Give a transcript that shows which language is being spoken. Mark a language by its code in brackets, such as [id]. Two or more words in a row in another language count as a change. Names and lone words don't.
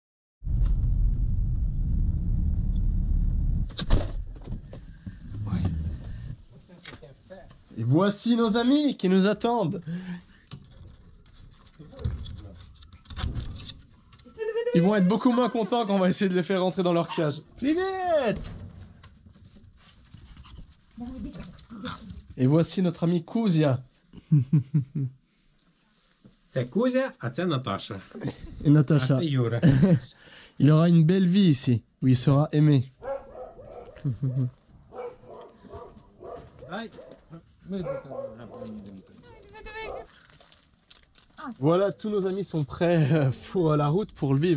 [fr] Et voici nos amis qui nous attendent. Ils vont être beaucoup moins contents quand on va essayer de les faire rentrer dans leur cage. [ru] Привет! [fr] Et voici notre ami Kuzia. [uk] Це Кузя, а це Наташа. [fr] Et Natacha. [uk] А це Юра. [fr] Il aura une belle vie ici, où il sera aimé. Voilà, tous nos amis sont prêts pour la route pour Lviv.